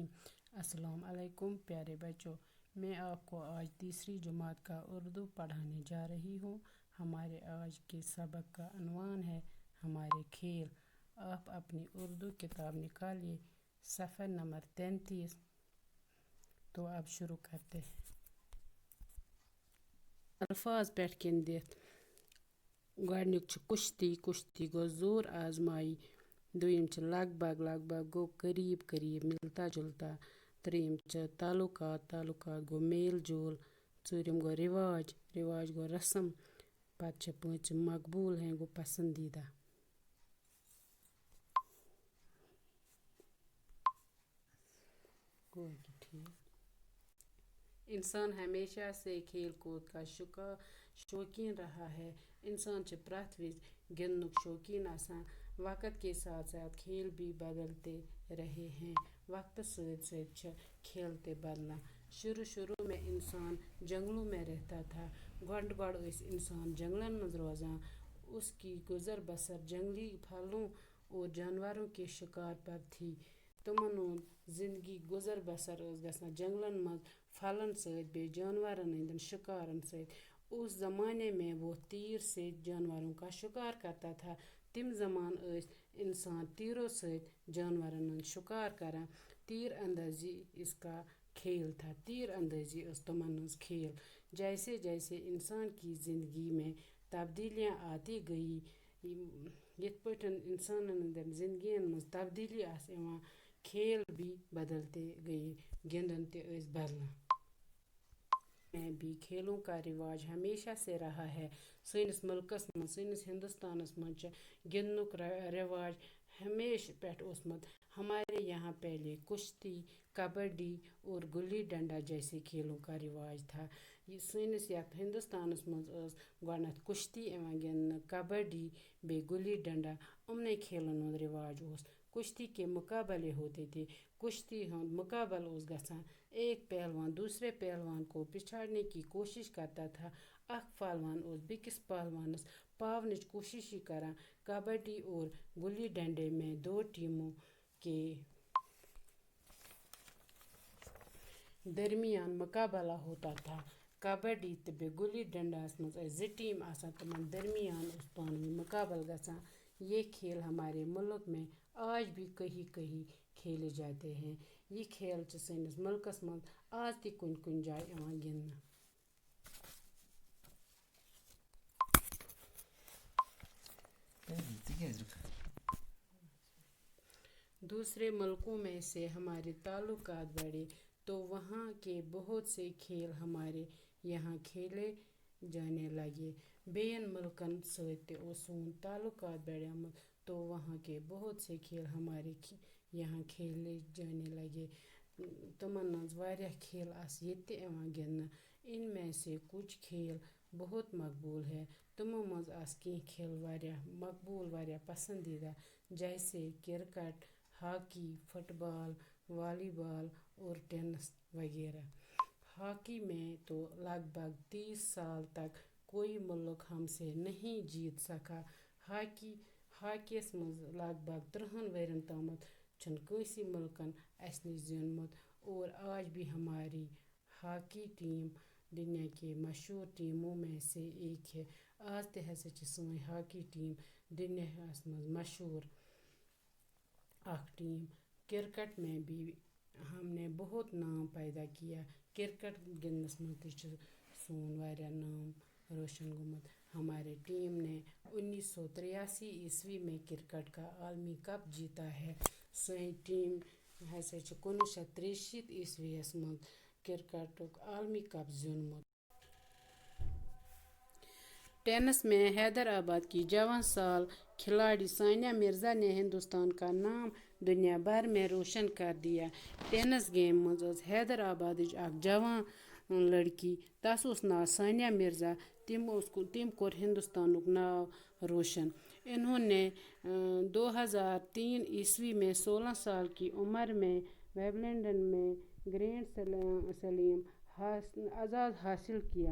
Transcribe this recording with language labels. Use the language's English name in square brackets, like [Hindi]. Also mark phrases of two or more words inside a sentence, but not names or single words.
[Urdu] السلام علیکم پیارے بچوں، میں آپ کو آج تیسری جماعت کا اردو پڑھانے جا رہی ہوں۔ ہمارے آج کے سبق کا عنوان ہے ہمارے کھیل۔ آپ اپنی اردو کتاب نکالیے، صفحہ نمبر 33۔ تو اب شروع کرتے ہیں۔ [Kashmiri] الفاظ پٮ۪ٹھ کِنۍ دِتھ گۄڈنیُک چھُ کُشتی، کُشتی گوٚو زور آزمائی۔ دوٚیِم چھِ لگ بگ، لگ بگ گوٚو قریب قریب، ملتا جلتا۔ ترٛیٚیِم چھِ تعلقات، تعلقات گوٚو میل جول۔ ژوٗرِم گوٚو رواج، رواج گوٚو رسم۔ پتہٕ چھِ پوٗنٛژِم مقبول ہیں گوٚو پسندیدہ۔ [Urdu] انسان ہمیشہ سے کھیل کود کا شوقین رہا ہے۔ [Kashmiri] انسان چھِ پرٛٮ۪تھ وِزِ گِنٛدنُک شوقین آسان۔ [Urdu] وقت کے ساتھ ساتھ کھیل بھی بدلتے رہے ہیں۔ [Kashmiri] وقتس سۭتۍ سۭتۍ چھِ کھیل تہِ بدلان۔ [Urdu] شروع میں انسان جنگلوں میں رہتا تھا۔ [Kashmiri] گۄڈٕ ٲسۍ انسان جنگلن منٛز روزان۔ [Urdu] اس کی گزر بسر جنگلی پھلوں اور جانوروں کے شکار پر تھی۔ [Kashmiri] تمن ہُنٛد زندگی گزر بسر ٲس گژھان جنگلن منٛز پھلن سۭتۍ بیٚیہِ جانورن ہٕنٛدٮ۪ن شکارن سۭتۍ۔ [Urdu] اس زمانے میں وہ تیر سے جانوروں کا شکار کرتا تھا۔ [Kashmiri] تم زمان ٲسۍ انسان تیروں سۭتۍ جانورن ہُنٛد شکار کران۔ [Urdu] تیر اندازی اس کا کھیل تھا۔ [Kashmiri] تیر اندازی ٲس تمن ہٕنٛز کھیل۔ [Urdu] جیسے جیسے انسان کی زندگی میں تبدیلیاں آتی گئی، [Kashmiri] یِتھ پٲٹھۍ انسانن ہٕنٛدٮ۪ن زندگین منٛز تبدیلی آسہٕ یِوان، [Urdu] کھیل بھی بدلتے گئے، [Kashmiri] گِنٛدُن تہِ ٲسۍ بدلان۔ [Urdu] میں بھی کھیلوں کا رواج ہمیشہ سے رہا ہے۔ [Kashmiri] سٲنِس ملکس منٛز، سٲنِس ہندوستانس منٛز چھُ گِنٛدنُک رواج ہمیشہ پٮ۪ٹھ اوسمُت۔ [Urdu] ہمارے یہاں پہلے کشتی، کبڈی اور گلی ڈنڈا جیسے کھیلوں کا رواج تھا۔ [Kashmiri] سٲنِس یتھ ہندوستانس منٛز ٲس گۄڈنٮ۪تھ کشتی یِوان گِنٛدنہٕ، کبڈی بیٚیہِ گلی ڈنڈا، یِمنٕے کھیلن ہُنٛد رواج اوس۔ [Urdu] کشتی کے مقابلے ہوتے تھے۔ [Kashmiri] کشتی ہُنٛد مقابلہٕ اوس گژھان۔ [Urdu] ایک پہلوان دوسرے پہلوان کو پچھاڑنے کی کوشش کرتا تھا۔ [Kashmiri] اکھ پہلوان اوس بیٚکِس پہلوانس پاونٕچ کوشش کران۔ [Urdu] کبڈی اور گلی ڈنڈے میں دو ٹیموں کے درمیان مقابلہ ہوتا تھا۔ [Kashmiri] کبڈی تہٕ بیٚیہِ گلی ڈنڈاہس منٛز ٲسۍ 2 ٹیم آسان، تِمن درمیان اوس پانہٕ ؤنۍ مقابلہٕ گژھان۔ [Urdu] یہ کھیل ہمارے ملک میں آج بھی کہیں کہیں کھیلے جاتے ہیں۔ [Kashmiri] یہ کھیل چھِ سٲنِس ملکس منٛز آز تہِ کُنہِ کُنہِ جایہِ یِوان گِنٛدنہٕ۔ [Urdu] دوسرے ملکوں میں سے ہمارے تعلقات بڑھے تو وہاں کے بہت سے کھیل ہمارے یہاں کھیلے جانے لگے۔ [Kashmiri] بیٚین ملکن سۭتۍ تہِ اوس سون تعلقات بڑیومُت [Urdu] تو وہاں کے بہت سے کھیل ہمارے یہاں کھیلے جانے لگے۔ [Kashmiri] تمن منٛز واریاہ کھیل آسہٕ ییٚتہِ تہِ یِوان گِنٛدنہٕ۔ [Urdu] ان میں سے کچھ کھیل بہت مقبول ہے۔ [Kashmiri] تمو منٛز آسہٕ کینٛہہ کھیل واریاہ مقبول، واریاہ پسندیدہ، جیسے کرکٹ، ہاکی، فٹ بال، والی بال اور ٹینس وغیرہ۔ [Urdu] ہاکی میں تو لگ بھگ 30 سال تک کوئی ملک ہم سے نہیں جیت سکا۔ [Kashmiri] ہاکیس منٛز لگ بھگ 30 ؤرین تامتھ چھُنہٕ کٲنٛسے ملکن اسہِ نِش زیوٗنمُت، [Urdu] اور آج بھی ہماری ہاکی ٹیم دنیا کے مشہور ٹیموں میں سے ایک ہے۔ [Kashmiri] آز تہِ ہسا چھِ سٲنۍ ہاکی ٹیم دنیاہس منٛز مشہور اکھ ٹیم۔ [Urdu] کرکٹ میں بھی ہم نے بہت نام پیدا کیا۔ [Kashmiri] کرکٹ گِنٛدنس منٛز تہِ چھُ سون واریاہ نام روشن گوٚمُت۔ [Urdu] ہمارے ٹیم نے 1983 عیسوی میں کرکٹ کا عالمی کپ جیتا ہے۔ [Kashmiri] سٲنۍ ٹیم ہسا چھِ 1963 عیسوی یس منٛز کرکٹُک عالمی کپ زیوٗنمُت۔ [Urdu] ٹینس میں حیدرآباد کی جوان سال کھلاڑی ثانیہ مرزا نے ہندوستان کا نام دنیا بھر میں روشن کر دیا۔ [Kashmiri] ٹینس گیم منٛز ٲس حیدرآبادٕچ اکھ جوان لڑکی، تس اوس ناو ثانیہ مرزا۔ تٔمۍ کوٚر ہندوستانُک ناو روشن۔ [Urdu] انہوں نے 2003 عیسوی میں 16 سال کی عمر میں ومبلڈن میں گرینڈ سلیم اعزاز حاصل کیا۔